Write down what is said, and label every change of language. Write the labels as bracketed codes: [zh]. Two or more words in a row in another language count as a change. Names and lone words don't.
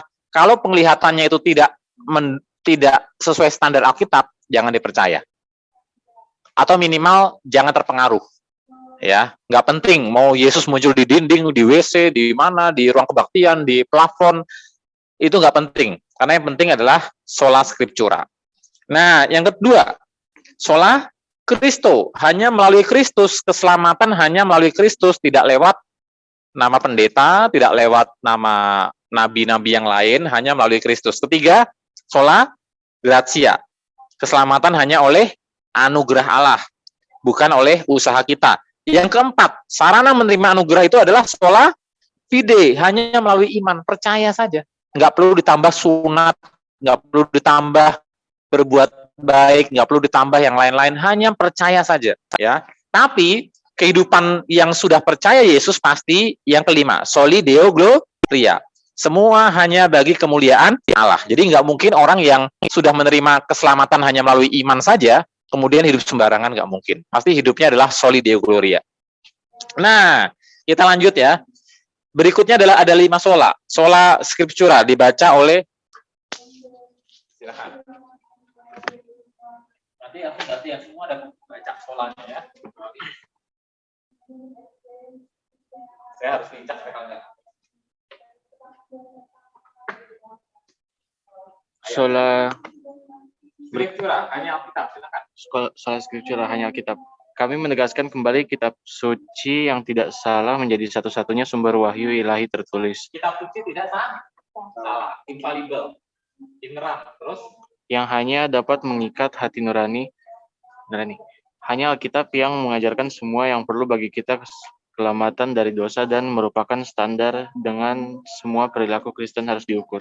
[id] Kalau penglihatannya itu tidak sesuai standar Alkitab, jangan dipercaya. Atau minimal jangan terpengaruh. Ya, nggak penting mau Yesus muncul di dinding, di WC, di mana, di ruang kebaktian, di plafon, itu nggak penting. Karena yang penting adalah [la] sola scriptura. [id] Nah, yang kedua, [la] sola Christo, [id] hanya melalui Kristus, keselamatan hanya melalui Kristus, tidak lewat nama pendeta, tidak lewat nama nabi-nabi yang lain, hanya melalui Kristus. Ketiga, [la] sola gratia, [id] keselamatan hanya oleh anugerah Allah, bukan oleh usaha kita. Yang keempat, sarana menerima anugerah itu adalah [la] sola fide, [id] hanya melalui iman, percaya saja. Nggak perlu ditambah sunat, nggak perlu ditambah berbuat baik, nggak perlu ditambah yang lain-lain, hanya percaya saja. Ya. Tapi kehidupan yang sudah percaya Yesus pasti yang kelima, [la] soli deo gloria. [id] Semua hanya bagi kemuliaan Allah. Jadi nggak mungkin orang yang sudah menerima keselamatan hanya melalui iman saja, kemudian hidup sembarangan, nggak mungkin. Pasti hidupnya adalah [la] soli deo gloria. [id] Nah, kita lanjut ya. Berikutnya adalah ada 5 sola. [la] Sola scriptura [id] dibaca oleh, silakan. Nanti ya semua ada baca solanya ya. Saya harus lincah kalau enggak. Sola Scriptura hanya Alkitab, silakan. [la] sola scriptura [id] hanya Alkitab. Kami menegaskan kembali kitab suci yang tidak salah menjadi satu-satunya sumber wahyu ilahi tertulis. Kitab suci tidak salah, [en] infallible, inerrant. [id] Terus Yang hanya dapat mengikat hati nurani. Hanya Alkitab yang mengajarkan semua yang perlu bagi kita keselamatan dari dosa dan merupakan standar dengan semua perilaku Kristen harus diukur.